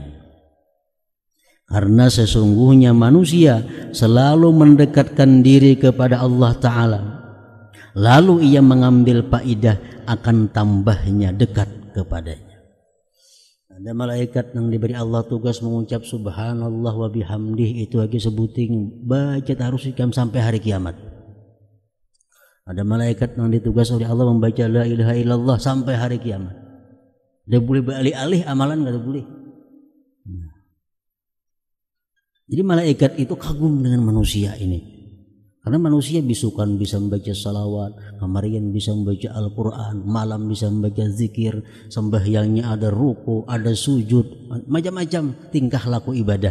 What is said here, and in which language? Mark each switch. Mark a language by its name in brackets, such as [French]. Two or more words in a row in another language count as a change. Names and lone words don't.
[Indonesian] Karena sesungguhnya manusia selalu mendekatkan diri kepada Allah Ta'ala, lalu ia mengambil faedah akan tambahnya dekat kepadanya. Ada malaikat yang diberi Allah tugas mengucap [Arabic] سبحان الله وبحمده, [Indonesian] itu lagi sebuting baca harus ikam sampai hari kiamat. Ada malaikat yang ditugas oleh Allah membaca [Arabic] لا إله إلا الله [Indonesian] sampai hari kiamat. Dia boleh beralih-alih amalan, nggak boleh. Jadi malaikat itu kagum dengan manusia ini. Karena manusia bisukan bisa membaca salawat, kamarian bisa membaca Al-Quran, malam bisa membaca zikir, sembahyangnya ada ruku, ada sujud, macam-macam tingkah laku ibadah.